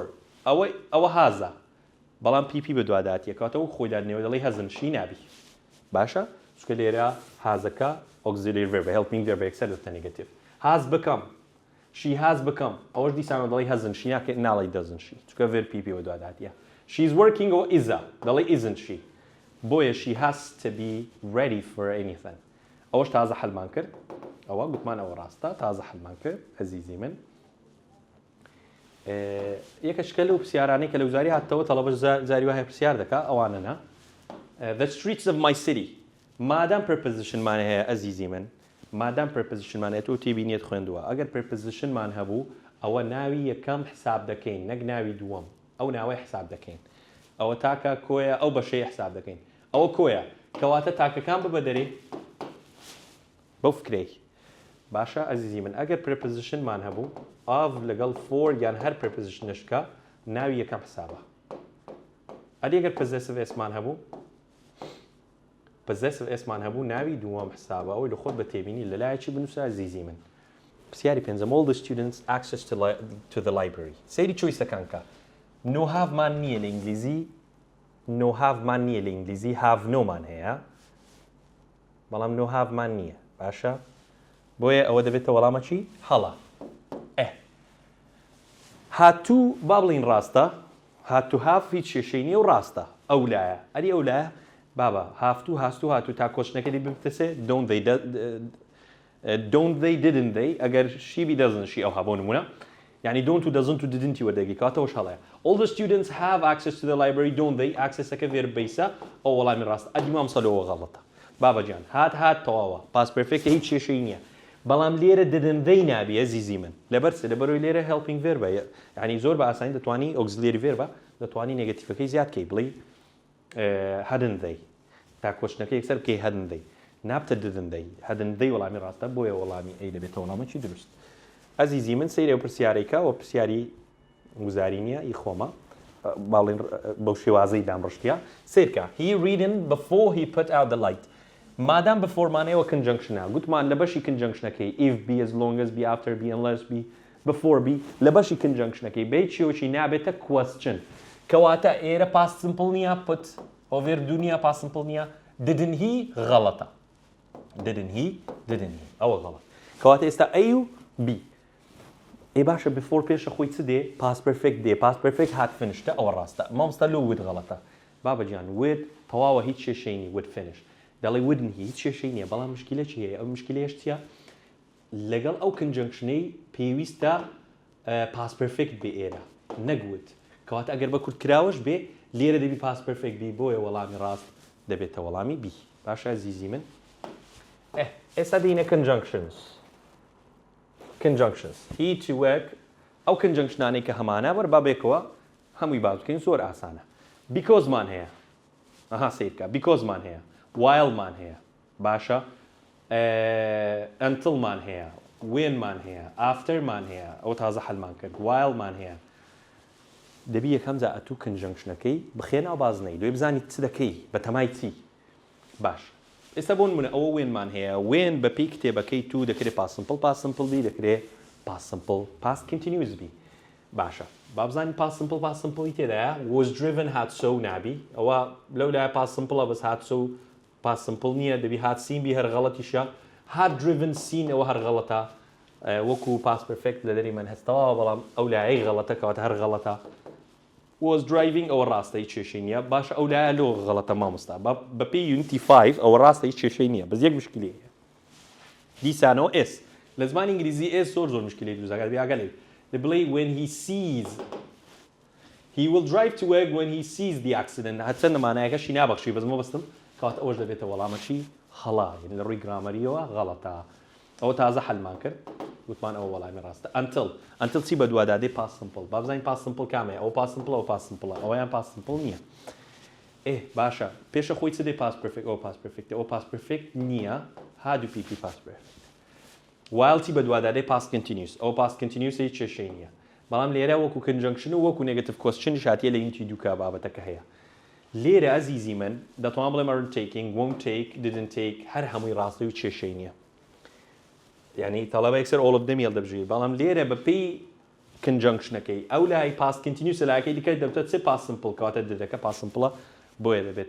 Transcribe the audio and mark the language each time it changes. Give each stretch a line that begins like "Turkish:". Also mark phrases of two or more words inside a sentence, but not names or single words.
Central Kurdish: ئەوە هازە بەڵام PP بە دوواداتیە کاتەوە خۆی دادنێوە دەڵێ
English: hasn't she
Central Kurdish: نابی باشە چکە لێرە هازەکە
English: auxiliary verb helping verb
Central Kurdish: یەکسەر دەبێتە
English: negative has become she has become
Central Kurdish: ئەوەش دیسانەوە دەڵێ
English: hasn't she
Central Kurdish: ناڵێ
English: doesn't she
Central Kurdish: چکە
English: verb PP
Central Kurdish: بە دوواداتیە
English: she is working
Central Kurdish: ئەوە isە دەڵێ
English: isn't she
Central Kurdish: بۆیە
English: she has to be ready for anything
Central Kurdish: ئەوەش تازە حەلمان کرد ئەوە گوتمان ئەوە ڕاستە تازە حەلمان کرد ئەزیزی من یەکەشکە لەو پرسیارانەی کە لە وزاری هاتەوە تەڵەبەش زاری وایە پرسیار دەکا ئەوانەنا
English: the streets of my city
Central Kurdish: مادام prepositionمان هەیە ئەزیزی من مادام prepositionمان هەیە تۆ تێبینیت خوێندووە ئەگەر prepositionمان هەبوو ئەوە ناوی یەکەم حساب دەکەین نەک ناوی دووەم ئەو ناوەی حساب دەکەین ئەوە تاکە کۆیە ئەو بەشەی حساب دەکەین ئەوە کۆیە کەواتە تاکەکان ببە دەرێ بەو فکرەی باشە ئەزیزی من ئەگەر prepositionمان هەبوو of لەگەڵ for یان هەر prepositionشکە ناوی یەکەم حسابە ئەگەر
English: possessive s'
Central Kurdish: مان هەبوو
English: possessive s'
Central Kurdish: مان هەبوو ناوی دووەم حسابە ئەوەی لە خۆت بە تێبینی لەلایەکی بنووسە ئەزیزی من پرسیاری پێنجەم
English: all the students access to the library
Central Kurdish: سەیری چۆیسەکان کە
English: no have
Central Kurdish: مان نییە لە ئینگلیزی
English: no have
Central Kurdish: مان نییە لە ئینگلیزی
English: have no
Central Kurdish: مان هەیە بەڵام
English: no have
Central Kurdish: مان نییە باشە بۆیە ئەوە دەبێتە وەڵامەکی هەڵە هاتوو با بڵین ڕاستە هاتوو هاف هیچ شێشەی نییە و ڕاستە ئەو لایە ئەری ئەو لایە بابە هافتوو هاستوو هاتوو تا کۆچنەکەی ببتەسێ
English: don't they didn't they
Central Kurdish: ئەگەر شیبی
English: doesn't she
Central Kurdish: ئەو هەبۆ نمونە یعنی don't و doesn't و didn't وەردەگی کاتەوەش هەڵەیە
English: all the students have access to the library don't they
Central Kurdish: accessەکە
English: verb base
Central Kurdish: ئەو وەڵامی ڕاستە ئەدی مامسەلەوە غەڵەتە بابە گیان هات تەواوە
English: past perfect
Central Kurdish: هیچ شێشەی نییە بەڵام لێرە
English: didn't they
Central Kurdish: نابی ئەزیزی من لەبەرەوەی لێرە
English: helping verb
Central Kurdish: یعنی زۆر بە ئاسانی دەتوانی
English: auxiliary verb
Central Kurdish: دەتوانی نێگەتیڤەکەی زیاد کەی بڵێ
English: hadn't they
Central Kurdish: تا کۆچنەکە یەکسەر بکەی
English: hadn't they
Central Kurdish: نابتە
English: didn't they hadn't they
Central Kurdish: وەڵامی ڕاستە بۆیە وەڵامی ئەی دەبێتە وەڵامێکی دروست ئەزیزی من سەیرێ و پرسیارێکە و پرسیاری وزاری نییە ئی خۆمە باڵێن بەو شێوازەی دامڕشتیا سیرکە
English: he reading before he put out the light
Central Kurdish: مادام بەفۆرمانەیەوە conjunctionە گوتمان لە بەشی conjunctionەکەی
English: if be as long as be after be unless be before be
Central Kurdish: لە بەشی conjunctionەکەی بێ چیۆکی نابێتە question کەواتە ئێرە past simple نییە
English: put over
Central Kurdish: دنیا
English: past simple
Central Kurdish: نییە
English: didn't he
Central Kurdish: غەڵەتە
English: didn't he
Central Kurdish: ئەوە غەڵەت کەواتە ئێستا A و B باشە before پێشە خۆی چ دێ past perfect دێ
English: past perfect
Central Kurdish: هات finishتە ئەوە ڕاستە مامۆستا لۆ ود غەڵەتە بابەجیان would تەواوە هیچ کێشەی نی
English: would finish
Central Kurdish: دەڵێ wouldn't هیچ کێشەی نییە بەڵام مشکلە چی هەیە ئەو مشکلەیەش چییە لەگەڵ ئەو کنجەنکشنەی پێویستە
English: past perfect
Central Kurdish: بێ ئێرە نەگوت کەواتە ئەگەر بە کورتکراوەش بێ لێرە دەبی past perfect بی بۆیە وەڵامی ڕاست دەبێتە وەڵامی بی باشە عەزیزی من ئێستا دێینە conjunctions هیچی وەک ئەو کنجەنکشنانەی کە هەمانە بەربابێکەوە هەمووی باز بکەین زۆر ئاسانە because مان هەیە ئەها سیر بکە because مان هەیە while مان هەیە باشە until مان هەیە when مان هەیە after مان هەیە ئەو تازە حەلمان کرد while مان هەیە دەبی یەکەم جا ئەتوو کنجەنکشنەکەی بخێنەوە بازنەی دوێ بزانیت چ دەکەی بە تەمای چی باش ئێستا بۆ نمونە ئەوە وێنمان هەیە وێن بە پێی کتێبەکەی تو دەکرێت
English: past simple
Central Kurdish: بی دەکرێت
English: past simple past continuous
Central Kurdish: بی باشە با بزانین
English: past simple
Central Kurdish: تێدایە
English: was driven
Central Kurdish: هات so نابی ئەوە لەولایە
English: past simple
Central Kurdish: بەس هات so
English: past simple
Central Kurdish: نییە دەبی هات سین بی هەر غەڵەتیشە هات driven سین ئەوە هەر غەڵەتە وەکو
English: past perfect
Central Kurdish: لە دەری من هەستەوە بەڵام ئەو لایەی غەڵەتە کەواتە هەر غەڵەتە
English: was driving
Central Kurdish: ئەوە ڕاستە هیچ کێشەی نییە باشە ئەو لایە لۆ غەڵەتە مامۆستا بە پێی unity 5 ئەوە ڕاستە هیچ کێشەی نییە بەس یەک مشکلی هەیە دیسانەوە s لە زمانی ئینگلیزی s زۆر مشکلی دروستەکات بیاگەلێ دەبڵێ
English: when he sees he will drive to work when he sees the accident
Central Kurdish: هەچەند مانایەکەشی نابەخشی بەس مەبەستم کەواتە ئەوەش دەبێتە وەڵامە چی خەڵا یعنی لە ڕووی گرامەریەوە غەڵەتە ئەوە تازە حەلمان کرد وتمان ئەوە وەڵامی ڕاستە until چی بە دووادادەی
English: past simple
Central Kurdish: با بزانین
English: past simple
Central Kurdish: کامەیە ئەو
English: past simple
Central Kurdish: ئەو
English: past simple
Central Kurdish: ئەوەیان
English: past simple
Central Kurdish: نییە باشە پێشە خۆی چ دێ
English: past perfect
Central Kurdish: ئەو
English: past perfect
Central Kurdish: ئەو
English: past perfect
Central Kurdish: نییە هادو
English: pp past perfect
Central Kurdish: while چی بە دووادادەی
English: past continuous
Central Kurdish: ئەو
English: past continuous
Central Kurdish: هیچ کێشەی نییە بەڵام لێرە وەکو conjunction و وەکو
English: negative question
Central Kurdish: شاتیە لە یونتی دووکە بابەتەکە هەیە لێرە عەزیزی من دەتوانم بڵێم
English: are taking won't take didn't take
Central Kurdish: هەر هەمووی ڕاستی و کێشەی نییە یعنی تەڵەبە یەکسەر
English: all of them
Central Kurdish: هێڵ دەبژێت بەڵام لێرە بە پێی کنجەنکشنەکەی ئەو لای
English: past continuous
Central Kurdish: لایەکەی دیکە دەبێتە چ
English: past simple
Central Kurdish: کەواتە دەکە
English: past simple
Central Kurdish: بۆیە دەبێتە